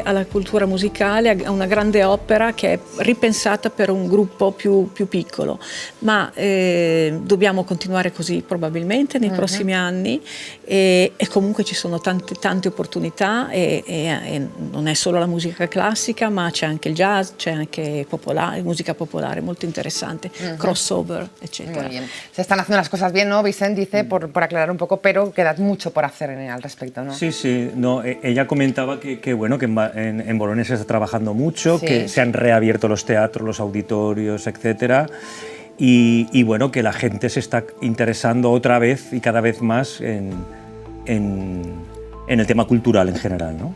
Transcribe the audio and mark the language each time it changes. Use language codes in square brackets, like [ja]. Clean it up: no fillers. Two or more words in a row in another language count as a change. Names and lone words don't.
[it] alla cultura musicale, a una grande opera che è ripensata per un gruppo più piccolo, ma dobbiamo continuare così probabilmente nei prossimi anni e comunque ci sono tante opportunità e non è solo la musica classica, ma c'è anche il jazz, c'è anche musica popolare molto interessante, crossover, eccetera. [es] Muy bien. Se están haciendo las cosas bien, ¿no? Vicente dice, por aclarar un poco, pero queda mucho por hacer al respecto, ¿no? Sí, no, ella comentaba que bueno, que en Bolonia se está trabajando mucho, sí, que se han reabierto los teatros, los auditorios, etcétera, y bueno, que la gente se está interesando otra vez y cada vez más en el tema cultural en general, ¿no?